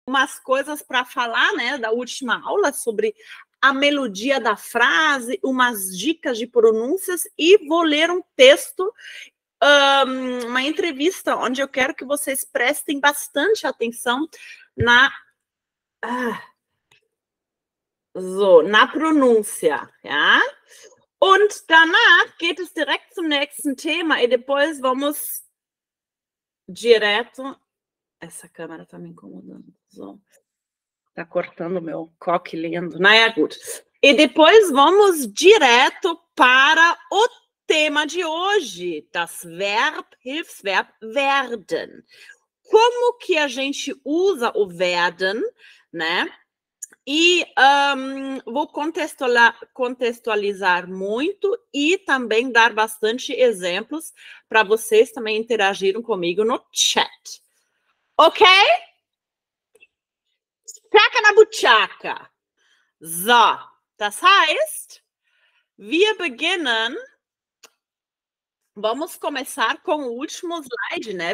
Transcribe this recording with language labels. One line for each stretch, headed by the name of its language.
Portuguese: umas coisas para falar, né, da última aula sobre a melodia da frase, umas dicas de pronúncias e vou ler um texto, uma entrevista onde eu quero que vocês prestem bastante atenção na na Pronúncia, ja?
German: Und danach geht es direkt zum nächsten Thema
Portuguese: e depois vamos direto. Essa câmera tá me incomodando. So. Tá cortando meu coque lindo.
German: Naja, gut.
Portuguese: E depois vamos direto para o tema de hoje,
German: das Verb, Hilfsverb werden.
Portuguese: Como que a gente usa o werden, né? E vou contextualizar muito e também dar bastante exemplos para vocês também interagirem comigo no chat. Ok? Chaca na buchaca.
German: So, das heißt, wir beginnen.
Portuguese: Vamos começar com o último slide, né?